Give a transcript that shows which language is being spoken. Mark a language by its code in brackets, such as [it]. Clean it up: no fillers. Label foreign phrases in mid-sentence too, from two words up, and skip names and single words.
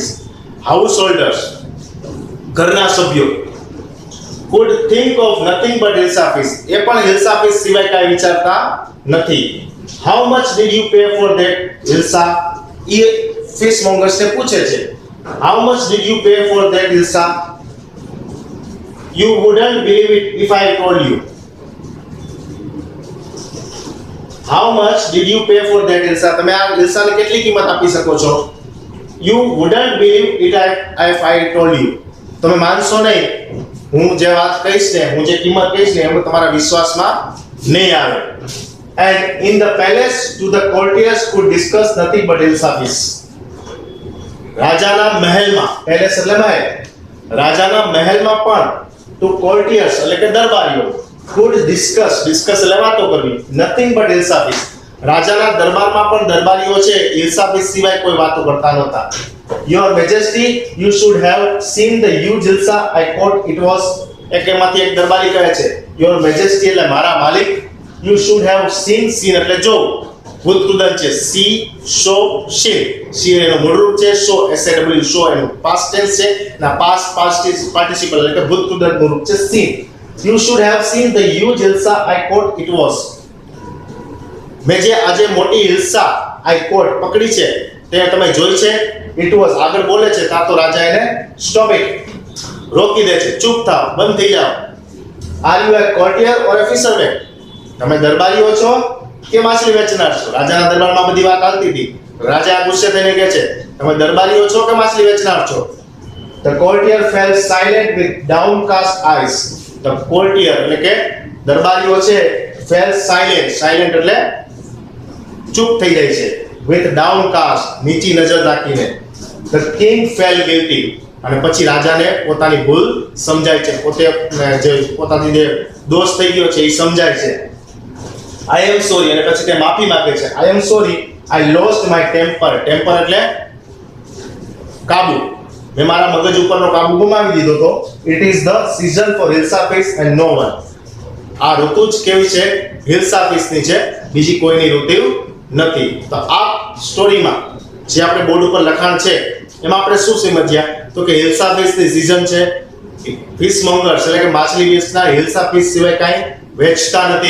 [en] house holders, [gu] ઘરના સભ્યો, [en] could think of nothing but hilsa fish, [gu] એ પણ હિલ્સા ફિશ સિવાય કાંઈ વિચારતા નથી. [en] How much did you pay for that hilsa? [gu] એ ફિશ મોંગર્સ ને પૂછે છે, [en] How much did you pay for that hilsa? You wouldn't believe it if I told you. How much did you pay for that હિલ્સા? [gu] તમે આ હિલ્સાની કેટલી કિંમત આપી શકો છો? [en] You wouldn't believe it if I told you. [gu] તમે માનશો નહીં, હું જે વાત કહીશ ને, હું જે કિંમત કહીશ ને, એમાં તમારા વિશ્વાસમાં નહીં આવે. [en] And in the palace to the courtiers could discuss nothing but hilsa fish. [gu] રાજાના મહેલમાં, પેલેસ એટલે મહેલ, રાજાના મહેલમાં પણ [en] to courtiers [gu] એટલે કે દરબારીઓ, [en] could discuss [gu] એટલે વાતો કરવી, [en] nothing but hilsa fish. [gu] રાજાના દરબારમાં પણ દરબારીઓ છે હિલ્સા ફિશ સિવાય કોઈ વાતો કરતા નહોતા. [en] Your Majesty, you should have seen the huge hilsa I caught. It was, [gu] એમાંથી એક દરબારી કહે છે, [en] Your Majesty [gu] એટલે મારા માલિક, [en] you should have seen [gu] એટલે જો, ભૂતકૃદંત છે, [en] see, show, seen. [gu] seen એનું મૂળરૂપ છે, [en] show, SAW, show [gu] એનું [en] past tense [gu] છે, ના [en] past participle [gu] એટલે કે ભૂતકૃદંતનું રૂપ છે seen. [en] You should have seen the huge hilsa I caught. It was, [gu] મેં જે આજે મોટી હિલ્સા [en] I caught [gu] પકડી છે તે તમે જોઈ છે. [en] It was [gu] આગળ બોલે છે, તા તો રાજા એને [en] stop it, [gu] રોકી દે છે, ચૂપ થાઓ, બંધ થઈ જાઓ. [en] Are you a courtier or a fisherman? [gu] તમે દરબારીઓ છો કે માછલી વેચનાર છો? રાજાના દરબારમાં બધી વાત ચાલતી હતી. રાજા ગુસ્સે થઈને કહે છે, તમે દરબારીઓ છો કે માછલી વેચનાર છો? [en] The courtier fell silent with downcast eyes. The courtier [gu] એટલે કે દરબારીઓ છે, [en] fell silent, [gu] silent એટલે ચૂપ થઈ જાય છે, [en] with downcast [gu] નીચી નજર રાખીને. [en] The king fell guilty, [gu] અને પછી રાજાને પોતાની ભૂલ સમજાય છે, પોતે જે પોતાની જે દોષ થઈ ગયો છે એ સમજાય છે. [en] I am sorry, [gu] અને પછી તે માફી માંગે છે. [en] I am sorry, I lost my temper. [gu] Temper એટલે કાબુ. મેં મારા મગજ ઉપરનો કાબુ ગુમાવી દીધો તો. [en] It is the season for હિલ્સા fish and no one. [gu] આ ઋતુ જ કેવી છે? હિલ્સા ફિશની છે, બીજી કોઈની ઋતુ નથી. તો આ સ્ટોરીમાં જે આપણે બોર્ડ ઉપર લખાણ છે એમાં આપણે શું સમજ્યા? તો કે હિલ્સા ફિશની સીઝન છે. [en] fish mongers [gu] એટલે કે માછલી વેચનાર હિલ્સા ફિશ સિવાય કાંઈ વેચતા નથી.